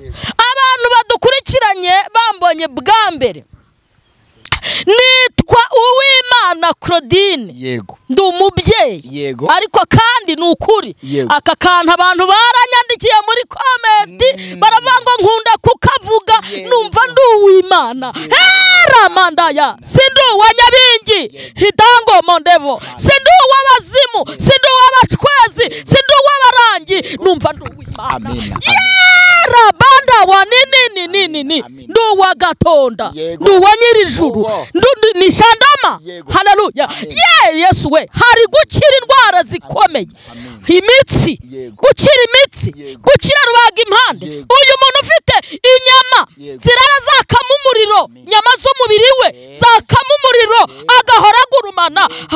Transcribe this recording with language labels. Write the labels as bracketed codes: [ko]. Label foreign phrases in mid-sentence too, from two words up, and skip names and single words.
[rw] Abantu badukurikiranye bambonye bwa mbere nitwa Uwimana Claudine. Yego. Ndi umubyeyi. Yego. Ariko kandi ni ukuri. Aka kantu abantu baranyandikiye muri comment baravuga ngo nkunda kukavuga numva ndi Uwimana. Ramandaya sindu wa Nyabingi hidango mondevo sindu w'abazimu sindu w'abacwezi sindu w'abarangi numva ndi Uwimana. Rabanda wa nini ndu wa Gatonda ndu wa Nyirijuru ndu ni Shandama. Haleluya. Yesu we hari gukira indwara zikomeye. Imitsi gukira imitsi gukira rubaga impande. Uyu muntu ufite inyama zirara zakama umuriro nyama z'umubiri we zakama umuriro agahora gurumana.